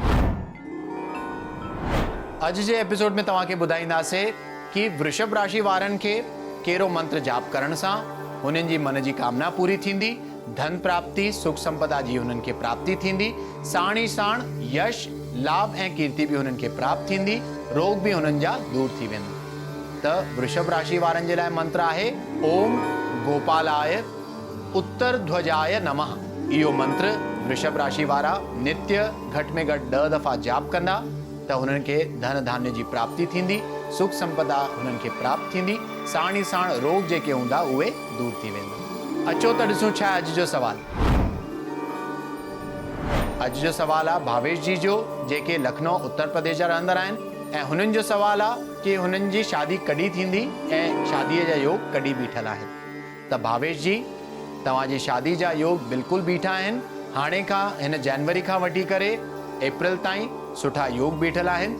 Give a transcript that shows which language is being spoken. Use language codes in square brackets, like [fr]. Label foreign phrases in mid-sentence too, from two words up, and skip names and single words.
[sd] अॼु जे एपिसोड में तव्हांखे ॿुधाईंदासीं कि वृषभ राशि वारनि खे कहिड़ो मंत्र जाप करण सां हुननि जी मन जी कामना पूरी थींदी। धन प्राप्ति सुख संपदा जी हुननि खे प्राप्ति थींदी। साण ई साण यश लाभ ऐं कीर्ति भी हुननि खे प्राप्त थींदी। रोग भी हुननि जा दूर थी वेंदा। त वृषभ राशि वारनि जे लाइ मंत्र आहे [sa] ओम गोपालाय उत्तर ध्वजाय नमः। [sd] इहो मंत्र वृषभ राशि वारा नित्य घट में घट 10 दफ़ा जाप कंदा त हुननि खे धन धान्य जी प्राप्ति थींदी। सुख संपदा हुननि खे प्राप्त थींदी, साण ई साण रोग जेके हूंदा उहे दूर थी वेंदा। अचो त ॾिसूं छा आहे अॼु जो सवाल। अॼु जो सवाल आहे भावेश जी जो, जेके लखनऊ उत्तर प्रदेश जा रहंदड़ आहिनि ऐं हुननि जो सवाल आहे कि हुननि जी शादी कॾहिं थींदी ऐं शादीअ जा योग कॾहिं बीठल आहिनि। त भावेश जी, तव्हांजी शादी जा योग बिल्कुलु बीठा आहिनि। हाणे खां हिन जनवरी खां वठी करे अप्रैल ताईं सुठा योग बीठल आहिनि।